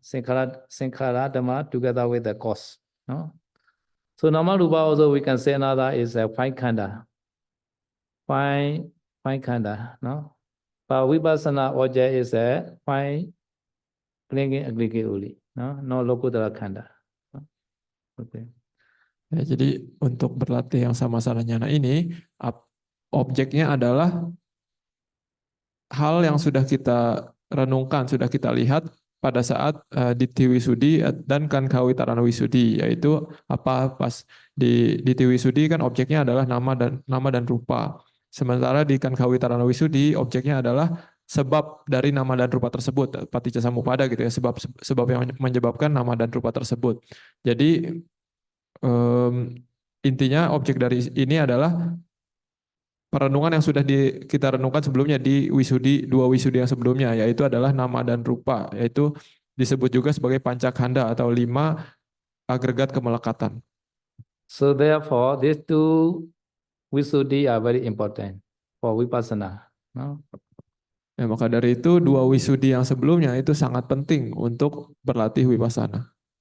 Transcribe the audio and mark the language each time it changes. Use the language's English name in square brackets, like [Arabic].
[English] Sankhara Dhamma together with the cause. No? So Namarupa also we can say another is a five khanda. Five khanda. No? But Vipassana object is a five clinging aggregate only. No Lokutara khanda. Okay. [Indonesian] Ya, jadi untuk berlatih yang Samasana Jnana ini, objeknya adalah hal yang sudah kita renungkan, sudah kita lihat pada saat Ditti Visuddhi dan Kankhavitarana Visuddhi, yaitu apa pas di Ditti Visuddhi kan objeknya adalah nama dan rupa. Sementara di Kankhavitarana Visuddhi objeknya adalah sebab dari nama dan rupa tersebut, paticca samuppada gitu ya, sebab yang menyebabkan nama dan rupa tersebut. Jadi intinya objek dari ini adalah perenungan yang sudah kita renungkan sebelumnya di dua Wisudi yang sebelumnya, yaitu adalah nama dan rupa, yaitu disebut juga sebagai pancakhanda atau 5 agregat kemelekatan. [English] So therefore, these two Wisudi are very important for Vipassana. No? [Indonesian] Ya, maka dari itu 2 Wisudi yang sebelumnya itu sangat penting untuk berlatih Vipassana.